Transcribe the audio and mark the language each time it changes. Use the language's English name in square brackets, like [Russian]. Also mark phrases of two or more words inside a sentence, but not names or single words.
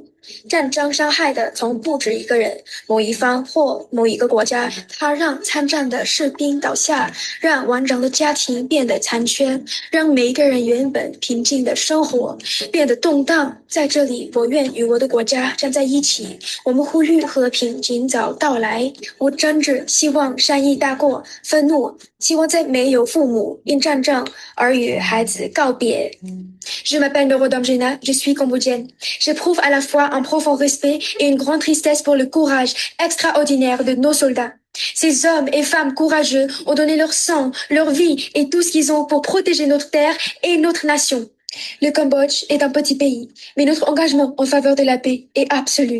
[Chinese] 战争伤害的从不止一个人、某一方或某一个国家，它让参战的士兵倒下，让完整的家庭变得残缺，让每一个人原本平静的生活变得动荡。在这里，我愿与我的国家站在一起，我们呼吁和平尽早到来。我真挚希望善意大过愤怒，希望在没有父母因战争而与孩子告别。 [French] Je m'appelle Norodom Jena, je suis cambodgienne. J'éprouve à la fois un profond respect et une grande tristesse pour le courage extraordinaire de nos soldats. Ces hommes et femmes courageux ont donné leur sang, leur vie et tout ce qu'ils ont pour protéger notre terre et notre nation. Le Cambodge est un petit pays, mais notre engagement en faveur de la paix est absolu.